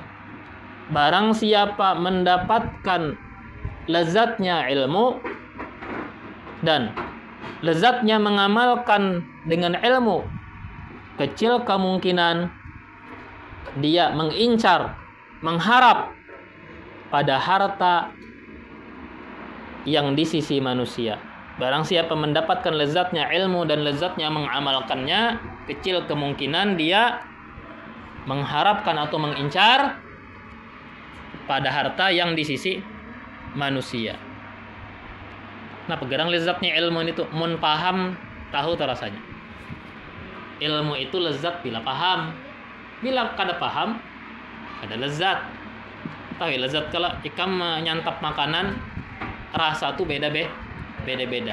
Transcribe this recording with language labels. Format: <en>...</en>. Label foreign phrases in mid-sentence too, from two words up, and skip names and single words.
<id>Barang siapa mendapatkan lezatnya ilmu dan lezatnya mengamalkan dengan ilmu, kecil kemungkinan dia mengincar, mengharap pada harta yang di sisi manusia. Barang siapa mendapatkan lezatnya ilmu dan lezatnya mengamalkannya, kecil kemungkinan dia mengharapkan atau mengincar pada harta yang di sisi manusia. Nah,</id> <bjn>pegerang lezatnya ilmu itu mun paham tahu terasanya. Ilmu itu lezat bila paham. Bila kada paham, ada lezat. Tahu lezat kalau ikam menyantap makanan, rasa tuh beda-beda.</bjn>